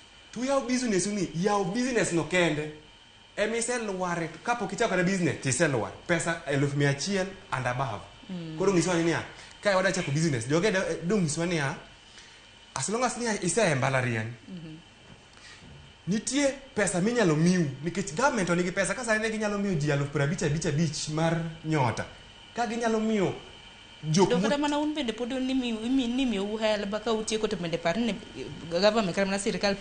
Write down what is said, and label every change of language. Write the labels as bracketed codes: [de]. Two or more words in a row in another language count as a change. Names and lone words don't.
[luo] ni yaw business no kende emisel ware kapok ichako na business tisel ware pesa 100,000 [en] and above [luo] koro ng'iswa ni ya kai wada chako business joge dong ng'iswa ni ya [en] as long as [luo] ni ise mbalariany nitie pesa minyalo miu nikech government onigi pesa ka sani ginyalo miu ji 55,000 mar nyota ka ginyalo miu dokata mana un bende pod ni mi uhel baka utieko to bende par ni government kata mana sirikal